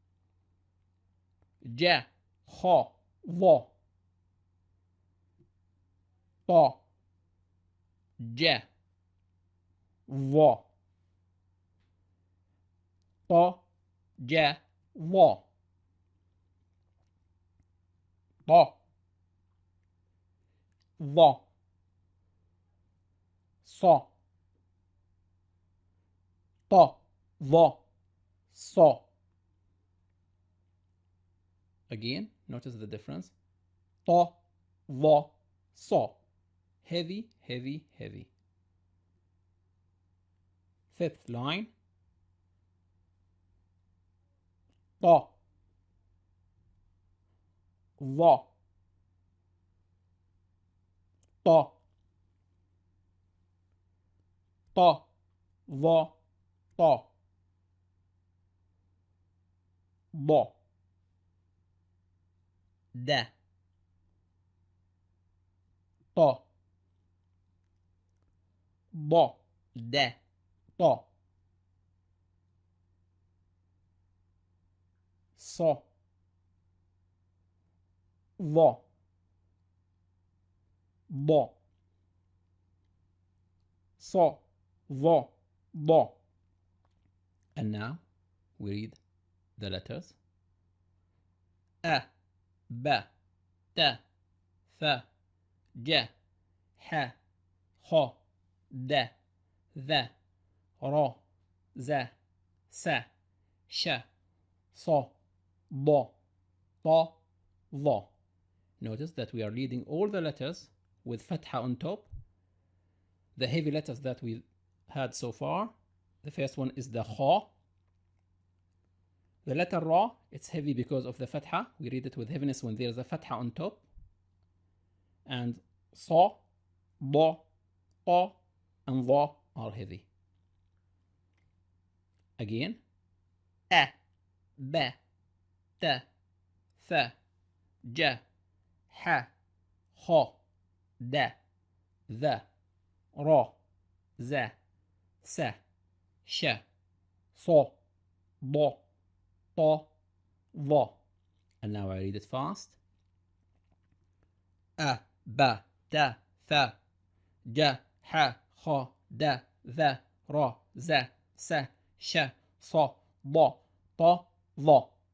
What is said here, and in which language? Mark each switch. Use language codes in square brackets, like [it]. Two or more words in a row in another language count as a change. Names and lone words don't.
[ar] ja, ha, va, ta, ja, va, ta, ja, va, ta, va, sa, ta, va, sa. [en] Again, notice the difference. [ar] Ta, va, sa. [en] Heavy, heavy, heavy. Fifth line, [ar] ta, va, ta, ta, va, ta, ba, da, ta, ba, da, ta, sa, va, ba, sa, va, ba. [en] And now we read the letters. [ar] A, ب ت ث ج ح خ د ذ ر ز س ش ص ض ط ظ. [en] Notice that we are reading all the letters with fatha on top. The heavy letters that we had so far, the first one is the kha. The letter ra, it's heavy because of the fatha. We read it with heaviness when there's a fatha on top. And sa, da, ta, and dha are heavy. Again, a, [ar] ba, ta, tha, ja, ha, kha, da, ذا را ز س ش ص ض ط ظ. [en] And now I read it fast. [ar] أ ب ت ث ج ح خ د ذ ر ز س ش ص ض ط ظ.